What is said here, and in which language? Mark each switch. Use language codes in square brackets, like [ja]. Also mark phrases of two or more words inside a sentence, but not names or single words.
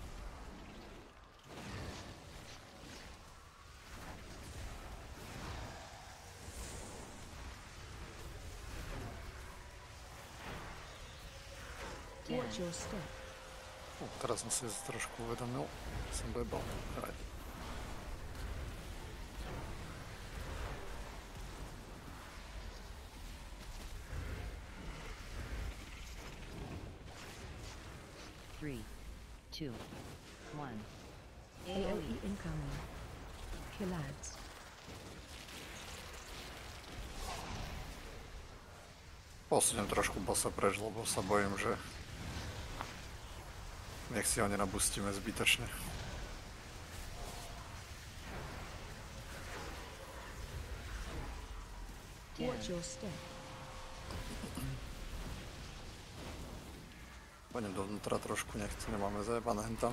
[sk] Teraz som si trošku uvedomil, som bebal. [en] Three, two, one. AoE incoming. Kill ads. [sk] Posuniem trošku bossa preč, lebo sa bojím, že nech si ho nenabustíme zbytočne. Poďme dovnútra trošku, nech to nemáme zajebané hentam.